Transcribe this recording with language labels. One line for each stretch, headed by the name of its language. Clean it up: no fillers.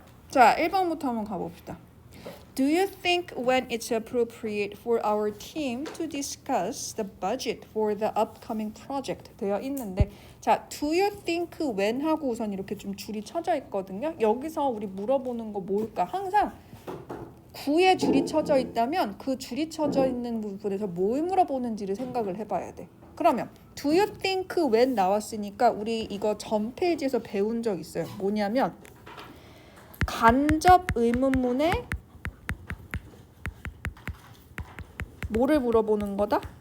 Korean: 자, 1번부터 한번 가봅시다.
English: Do you think when it's appropriate for our team to discuss the budget for the upcoming project
Korean: 되어 있는데 자, do you think when 하고 우선 이렇게 좀 줄이 쳐져 있거든요. 여기서 우리 물어보는 거 뭘까? 항상 구에 줄이 쳐져 있다면 그 줄이 쳐져 있는 부분에서 뭘 물어보는지를 생각을 해봐야 돼. 그러면
English: do you think when
Korean: 나왔으니까 우리 이거 전 페이지에서 배운 적 있어요. 뭐냐면 간접 의문문에 뭐를 물어보는 거다?